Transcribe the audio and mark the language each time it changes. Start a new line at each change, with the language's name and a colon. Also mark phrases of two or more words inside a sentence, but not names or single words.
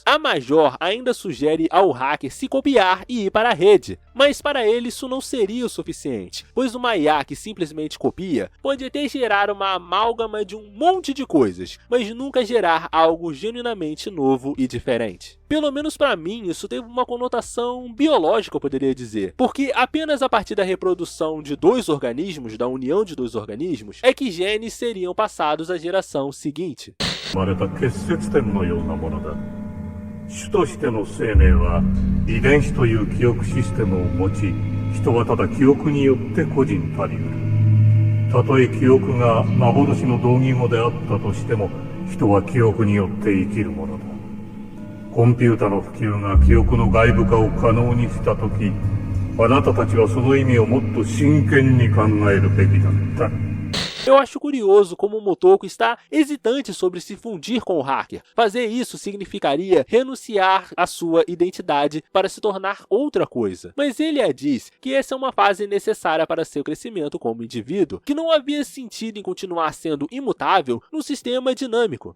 Portuguese: A Major ainda sugere ao hacker se copiar e ir para a rede, mas para ele isso não seria o suficiente, pois uma IA que simplesmente copia pode até gerar uma amálgama de um monte de coisas, mas nunca gerar algo genuinamente novo e diferente. Pelo menos para mim, isso teve uma conotação biológica, eu poderia dizer, porque apenas a partir da reprodução de dois organismos, da união de dois organismos, é que genes seriam passados à geração seguinte.
Japanese: 種としての生命は遺伝子という記憶システムを持ち、人はただ記憶によって個人たり得る。たとえ記憶が幻の同義語であったとしても、人は記憶によって生きるものだ。コンピュータの普及が記憶の外部化を可能にしたとき、あなたたちはその意味をもっと真剣に考えるべきだった。
Portuguese: Eu acho curioso como o Motoko está hesitante sobre se fundir com o hacker. Fazer isso significaria renunciar à sua identidade para se tornar outra coisa. Mas ele a diz que essa é uma fase necessária para seu crescimento como indivíduo, que não havia sentido em continuar sendo imutável num sistema dinâmico.